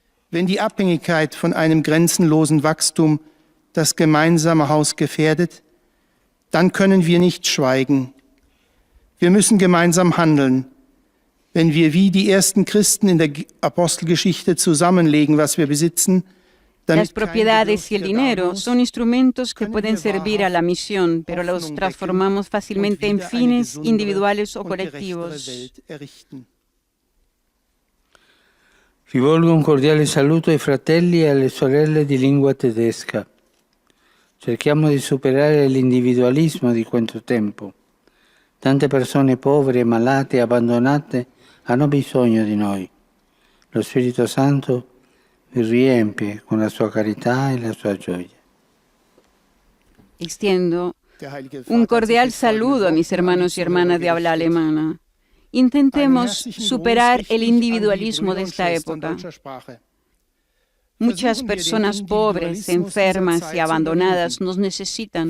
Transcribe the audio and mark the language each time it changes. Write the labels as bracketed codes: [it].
[de] Wenn die Abhängigkeit von einem grenzenlosen Wachstum das gemeinsame Haus gefährdet, dann können wir nicht schweigen. Wir müssen gemeinsam handeln. Wenn wir wie die ersten Christen in der Apostelgeschichte zusammenlegen, was wir besitzen, [es] Las propiedades y el dinero son instrumentos que pueden servir a la misión, pero los transformamos fácilmente en fines individuales o colectivos. [it] Rivolgo un cordiale saluto ai fratelli e alle sorelle di lingua tedesca. Cerchiamo di superare l'individualismo di questo tempo. Tante persone povere, malate, abbandonate hanno bisogno di noi. Lo Spirito Santo vi riempie con la sua carità e la sua gioia. [es] Extiendo un cordial saludo a mis hermanos y hermanas de habla alemana. Intentemos superar el individualismo de esta época. Muchas personas pobres, enfermas y abandonadas nos necesitan.